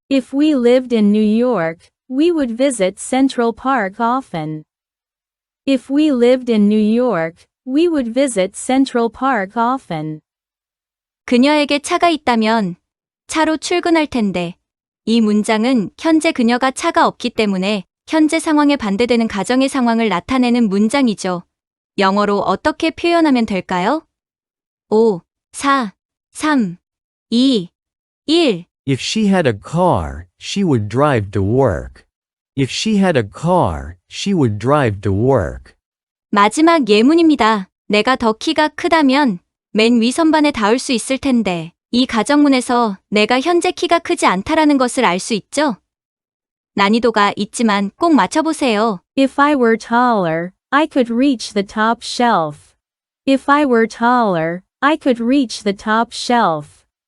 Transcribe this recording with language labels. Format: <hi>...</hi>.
<en>If we lived in New York, we would visit Central Park often. If we lived in New York, we would visit Central Park often.</en> <ko>그녀에게 차가 있다면 차로 출근할 텐데. 이 문장은 현재 그녀가 차가 없기 때문에 현재 상황에 반대되는 가정의 상황을 나타내는 문장이죠. 영어로 어떻게 표현하면 될까요? 5, 4, 3, 2, 1.</ko> <en>If she had a car, she would drive to work. If she had a car, she would drive to work.</en> <ko>마지막 예문입니다. 내가 더 키가 크다면 맨 위 선반에 닿을 수 있을 텐데. 이 가정문에서 내가 현재 키가 크지 않다라는 것을 알 수 있죠? 난이도가 있지만 꼭 맞춰보세요.</ko> <en>If I were taller, I could reach the top shelf. If I were taller, I could reach the top shelf.</en>